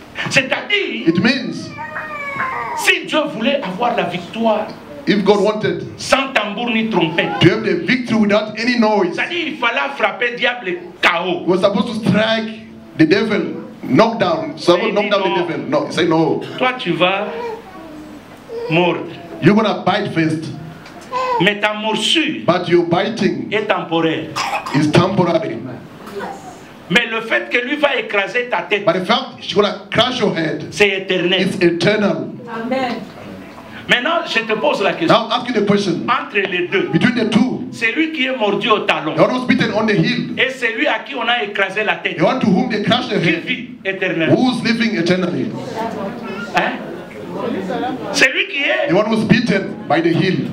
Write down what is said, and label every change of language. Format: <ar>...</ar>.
<fr>C'est-à-dire,</fr> <en>It means</en> <fr>si Dieu voulait avoir la victoire</fr> <en>if God wanted</en> <fr>sans tambour ni trompette,</fr> <en>to have the victory without any noise,</en> <fr>c'est-à-dire il fallait frapper diable KO.</fr> <en>he was supposed to strike the devil, knock down, someone knock down the devil. No, say no.</en> <fr>Toi tu vas mordre,</fr> <en>You're gonna bite first,</en> <fr>mais ta morsure</fr> <en>but your biting</en> <fr>est temporaire.</fr> <en>is temporary.</en> <fr>Mais le fait que lui va écraser ta tête,</fr> <en>But the fact she's gonna crush your head</en> <fr>c'est éternel.</fr> <en>is eternal. Amen.</en> <fr>Maintenant, je te pose la question.</fr> <en>Now ask you the question.</en> <fr>Entre les deux,</fr> <en>Between the two,</en> <fr>c'est lui qui est mordu au talon</fr> <en>the one who's beaten on the heel,</en> <fr>et c'est lui à qui on a écrasé la tête,</fr> <en>the one to whom they crush the</en> <fr>qui</fr> <en>head,</en> <fr>vit éternellement.</fr> <en>who's living eternally.</en> <fr>Hein? C'est lui qui est.</fr> <en>The one who's beaten by the heel.</en>